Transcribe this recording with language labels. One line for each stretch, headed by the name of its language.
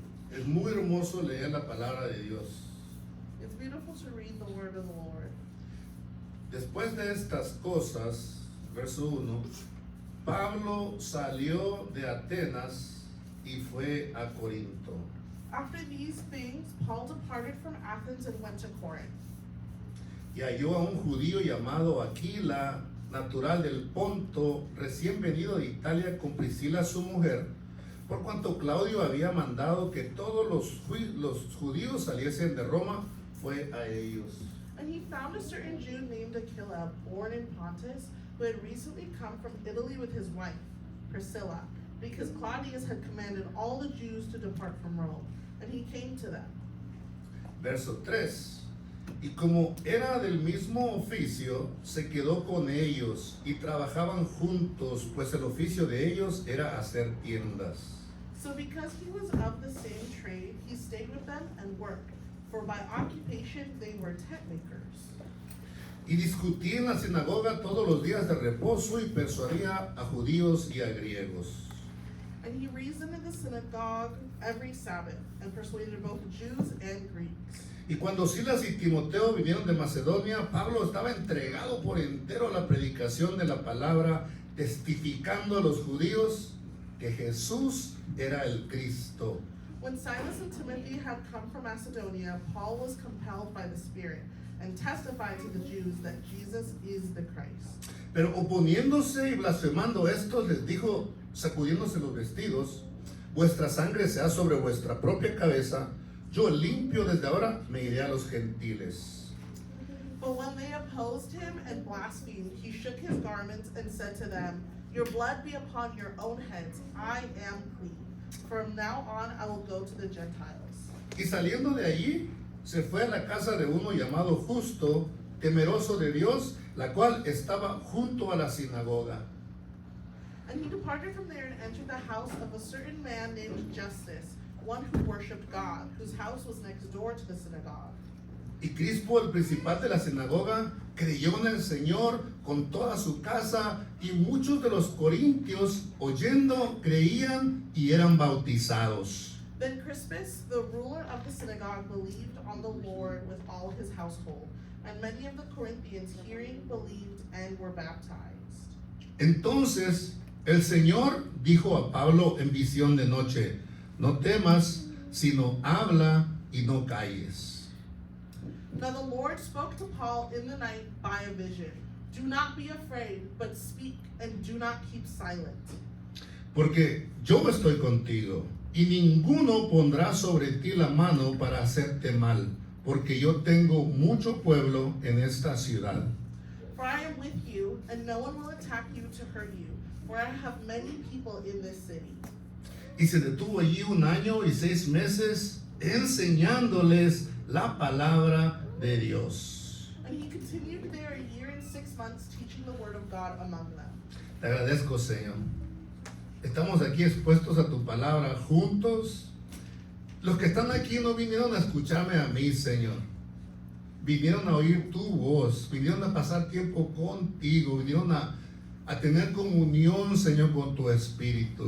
Spanish: Es muy hermoso leer la palabra de Dios.
English: It's beautiful to read the word of the Lord.
Spanish: Después de estas cosas, verso 1, Pablo salió de Atenas y fue a Corinto.
English: After these things, Paul departed from Athens and went to Corinth.
Spanish: Y halló a un judío llamado Aquila, natural del Ponto, recién venido de Italia con Priscila su mujer, por cuanto Claudio había mandado que todos los judíos saliesen de Roma, fue a ellos.
English: And he found a certain Jew named Aquila, born in Pontus, who had recently come from Italy with his wife, Priscilla, because Claudius had commanded all the Jews to depart from Rome. And he came to them.
Spanish: Verso 3. Y como era del mismo oficio, se quedó con ellos y trabajaban juntos, pues el oficio de ellos era hacer tiendas.
English: So because he was of the same trade, he stayed with them and worked, for by occupation they were tent makers.
Spanish: Y discutía en la sinagoga todos los días de reposo y persuadía a judíos y a griegos.
English: And he reasoned in the synagogue every Sabbath, and persuaded both Jews and Greeks.
Spanish: Y cuando Silas y Timoteo vinieron de Macedonia, Pablo estaba entregado por entero a la predicación de la palabra, testificando a los judíos que Jesús era el Cristo.
English: When Silas and Timothy had come from Macedonia, Paul was compelled by the Spirit, and testified to the Jews that Jesus is the Christ.
Spanish: Pero oponiéndose y blasfemando estos, les dijo, sacudiéndose los vestidos: vuestra sangre sea sobre vuestra propia cabeza, yo limpio desde ahora me iré a los gentiles.
English: But when they opposed him and blasphemed, he shook his garments and said to them, your blood be upon your own heads, I am clean. From now on I will go to the Gentiles.
Spanish: Y saliendo de allí, se fue a la casa de uno llamado Justo, temeroso de Dios, la cual estaba junto a la sinagoga.
English: And he departed from there and entered the house of a certain man named Justus, one who worshipped God, whose house was next door to the synagogue.
Spanish: Y Crispo, el principal de la sinagoga, creyó en el Señor con toda su casa, y muchos de los corintios, oyendo, creían y eran bautizados.
English: Then Crispus, the ruler of the synagogue, believed on the Lord with all his household, and many of the Corinthians, hearing, believed and were baptized.
Spanish: Entonces el Señor dijo a Pablo en visión de noche: no temas, sino habla y no calles.
English: Now the Lord spoke to Paul in the night by a vision. Do not be afraid, but speak and do not keep silent.
Spanish: Porque yo estoy contigo, y ninguno pondrá sobre ti la mano para hacerte mal, porque yo tengo mucho pueblo en esta ciudad.
English: For I am with you, and no one will attack you to hurt you, for I have many people in this city.
Spanish: Y se detuvo allí 1 año y 6 meses enseñándoles la palabra de Dios.
English: And he continued there 1 year and 6 months, teaching the word of God among them.
Spanish: Te agradezco, Señor. Estamos aquí expuestos a tu palabra juntos. Los que están aquí no vinieron a escucharme a mí, Señor. Vinieron a oír tu voz, vinieron a pasar tiempo contigo, vinieron a tener comunión, Señor, con tu Espíritu.